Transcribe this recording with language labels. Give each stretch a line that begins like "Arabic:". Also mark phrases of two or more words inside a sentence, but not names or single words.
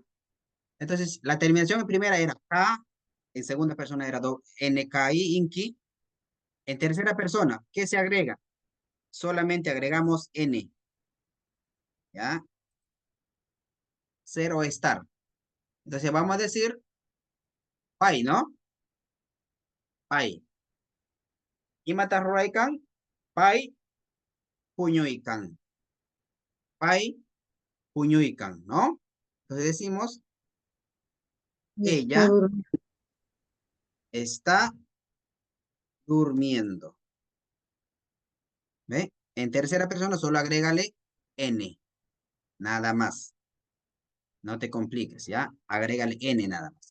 Spanish: Entonces, la terminación en primera era K, en segunda persona era NKI, INKI. En tercera persona, ¿qué se agrega? Solamente agregamos N, ¿ya? Ser o estar, Entonces vamos a decir pai, ¿no? Pai.
Quechua: Imata ruraikan, pai puñuikan. Pai puñuikan,
Spanish: ¿no? Entonces decimos, ella está durmiendo. ¿Ve? En tercera persona solo agrégale N, nada más. No te compliques, ¿ya? Agrégale N nada más.